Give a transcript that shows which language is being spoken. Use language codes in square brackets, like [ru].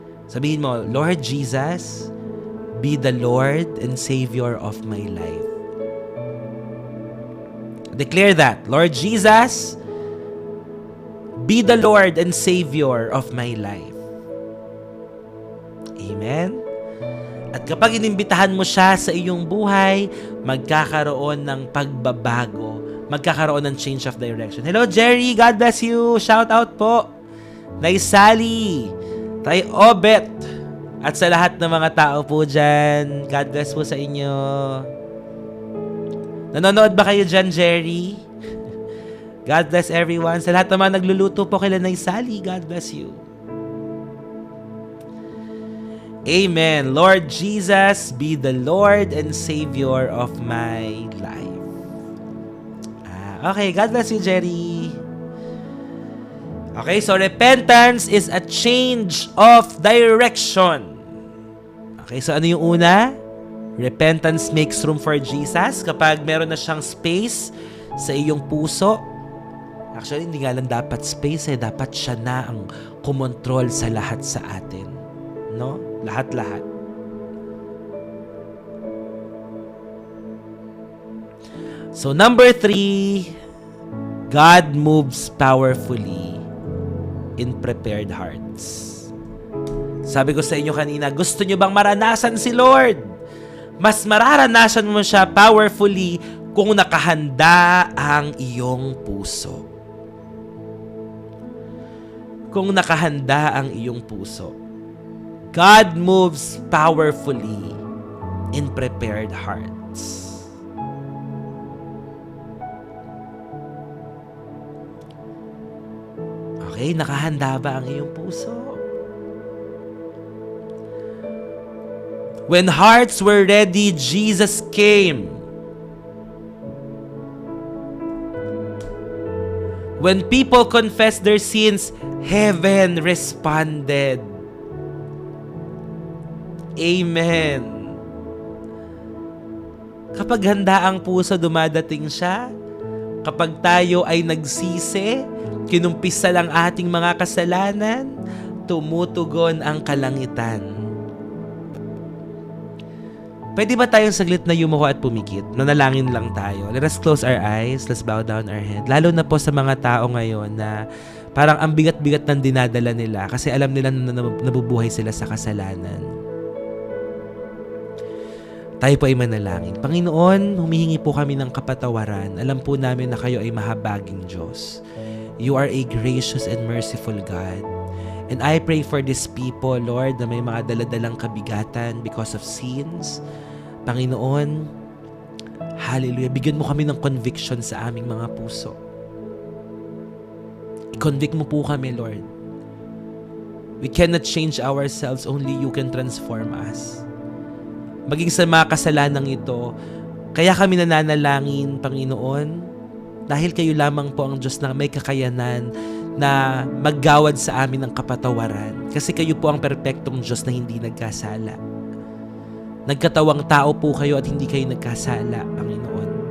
[tl] Sabihin mo, [en] Lord Jesus, be the Lord and Savior of my life. Declare that, Lord Jesus, be the Lord and Savior of my life. Amen? [tl] At kapag inimbitahan mo siya sa iyong buhay, magkakaroon ng pagbabago. Magkakaroon ng [en] change of direction. Hello, Jerry. God bless you. Shout out po. [tl] Nay Sally. Tay Obet. At sa lahat ng mga tao po dyan, God bless po sa inyo. Nanonood ba kayo dyan, Jerry? [en] God bless everyone. [tl] Sa lahat naman nagluluto po kila Nay Sally, [en] God bless you. [tl] Amen. [en] Lord Jesus, be the Lord and Savior of my life. Okay, God bless you, Jerry. Okay, so repentance is a change of direction. Okay, so [tl] ano yung una? [en] Repentance makes room for Jesus. [tl] Kapag meron na siyang space sa iyong puso, actually, hindi nga lang dapat space dapat siya na ang kumontrol sa lahat sa atin. No? Lahat-lahat. [en] So, number 3, God moves powerfully in prepared hearts. [tl] Sabi ko sa inyo kanina, gusto nyo bang maranasan si Lord? Mas mararanasan mo siya powerfully kung nakahanda ang iyong puso. Kung nakahanda ang iyong puso. [en] God moves powerfully in prepared hearts. [tl] Okay, nakahanda ba ang iyong puso? [en] When hearts were ready, Jesus came. When people confessed their sins, heaven responded. Amen. [tl] Kapag handa ang puso, dumadating siya. Kapag tayo ay nagsisi, kinumpisa lang ating mga kasalanan, tumutugon ang kalangitan. Pwede ba tayong saglit na yumuko at pumikit? Nanalangin lang tayo. [en] Let us close our eyes. Let's bow down our head. [tl] Lalo na po sa mga tao ngayon na parang ang bigat-bigat ng dinadala nila kasi alam nila na nabubuhay sila sa kasalanan. Tayo po ay manalangin. Panginoon, humihingi po kami ng kapatawaran. Alam po namin na kayo ay mahabaging Diyos. [en] You are a gracious and merciful God. And I pray for these people, Lord, [tl] na may mga daladalang kabigatan [en] because of sins. [tl] Panginoon, hallelujah, bigyan mo kami ng conviction sa aming mga puso. I-convict mo po kami, Lord. [en] We cannot change ourselves, only you can transform us. [tl] Maging sa mga kasalanang ito, kaya kami nananalangin, Panginoon, dahil kayo lamang po ang Diyos na may kakayanan na maggawad sa amin ng kapatawaran. Kasi kayo po ang perpektong Diyos na hindi nagkasala. Nagkatawang tao po kayo at hindi kayo nagkasala, Panginoon.